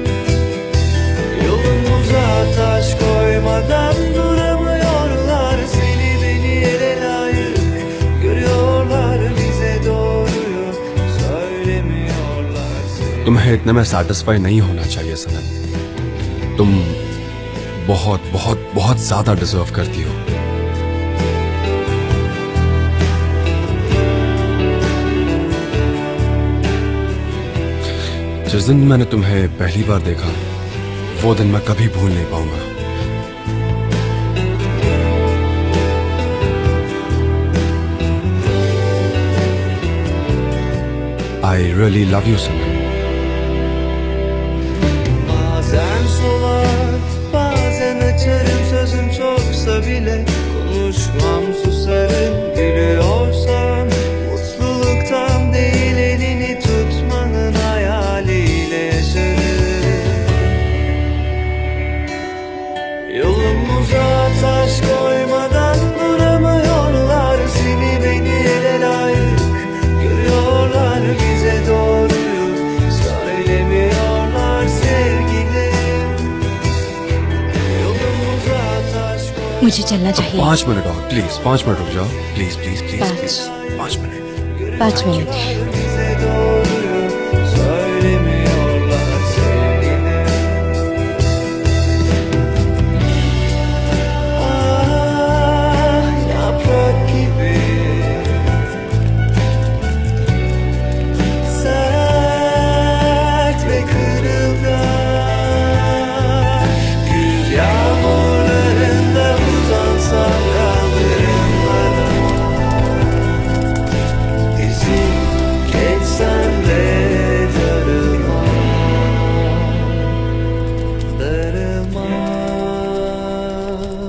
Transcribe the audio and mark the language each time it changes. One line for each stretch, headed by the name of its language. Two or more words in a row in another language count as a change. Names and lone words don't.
Turkish: Yolumuza taş koymadan duramıyorlar, seni beni ele layık görüyorlar, bize doğruyu söylemiyorlar sevgilim.
Urdu: تمہیں اتنے میں سیٹسفائی نہیں ہونا چاہیے صنم۔ تم بہت بہت بہت زیادہ ڈیزرو کرتی ہو. جس دن میں نے تمہیں پہلی بار دیکھا، وہ دن میں کبھی بھول نہیں پاؤں گا.
English: I really love you, Sanam.
Turkish: Bazen solar, bazen açarım, sözüm çoksa bile konuşmam, susarım. Gülüyorsam mutluluktan değil, elini tutmanın hayaliyle yaşarım. Yolumuza taş koymadan duramıyorlar, seni beni ele layık görüyorlar, bize doğruyu söylemiyorlar sevgilim. Yolumuza taş koy.
Urdu: مجھے چلنا چاہیے. 5 منٹ اور پلیز، 5 منٹ رک جاؤ.
English: please please please
Urdu: پانچ. پلیز 5 منٹ. 5 منٹ.
Turkish: Bize doğruyu söylemiyorlar sevgilim. Ah, yaprak gibi sert ve kırılgan, güz yağmurlarında uzansam kaldırımlara, izin geçsem de darılmam, darılmam.